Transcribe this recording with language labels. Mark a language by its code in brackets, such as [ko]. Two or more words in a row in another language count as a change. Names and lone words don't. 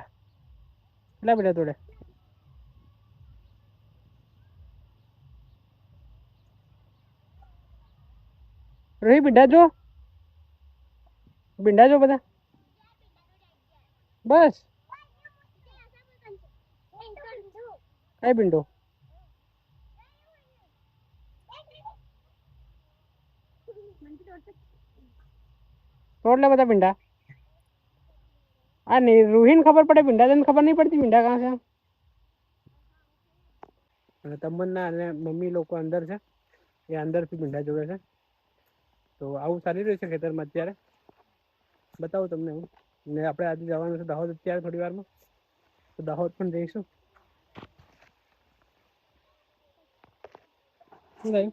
[gu] કેટલા ભીંડા તોડ્યા? રોહી ભીંડા જો બધા બસ કઈ ભીંડો? [hi] तोड़ ले बता भिंडा। नहीं रूही ने खबर पड़े भिंडा, तेन खबर नहीं पड़ती भिंडा कहाँ से? [gu] અને તમન્ના અને મમ્મી લોકો અંદર છે, એ અંદરથી ભીંડા જોવે છે. તો આવું ચાલી રહ્યું છે ખેતરમાં અત્યારે. બતાવું તમને હું. ને આપણે આજે જવાનું છે દાહોદ અત્યારે થોડી વારમાં, તો દાહોદ પણ જઈશું. શું થયું?